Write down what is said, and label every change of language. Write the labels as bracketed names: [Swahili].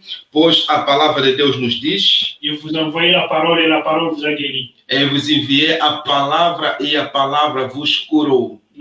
[Portuguese] Pois a palavra de Deus nos diz: [French] eu vos envoie la parole et la parole vous a guéri. [Portuguese] Eu vos enviei a palavra e a palavra vos curou.